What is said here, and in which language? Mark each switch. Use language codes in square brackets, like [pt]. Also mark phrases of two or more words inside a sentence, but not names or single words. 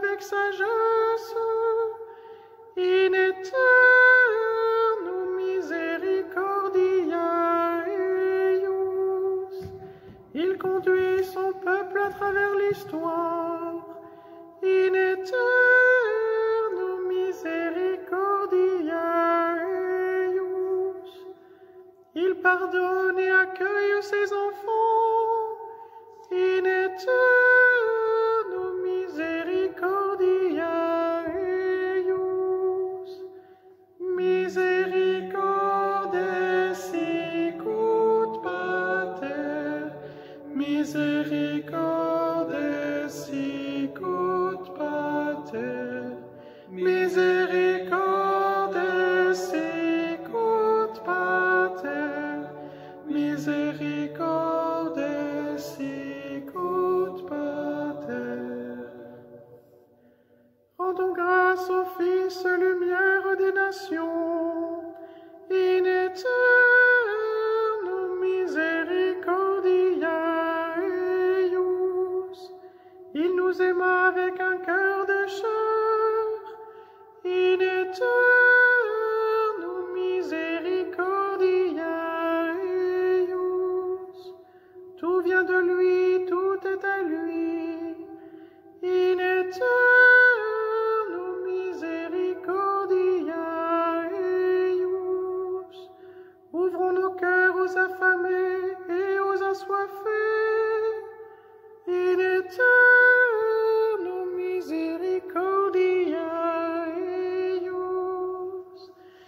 [fr] sagesse, [la] in eternum misericordia eius. [fr] Il conduit son peuple à travers l'histoire, [la] in eternum misericordia eius. [fr] Il pardonne et accueille ses enfants, [la] in eternum misericordia eius. Misericordes sicut pater, misericordes sicut pater, misericordes sicut pater, misericordes sicut pater. [fr] Rendons grâce au Fils, lumière des nations, [la] in eternum misericordia eius. [fr] Il nous aima avec un cœur de chair, [la] in eternum misericordia eius. [fr] Tout vient de lui, tout est à lui, [la] in eternum misericordia eius. [fr] Ouvrons nos cœurs aux affamés et aux assoiffés, [la] in eternum misericordia eius.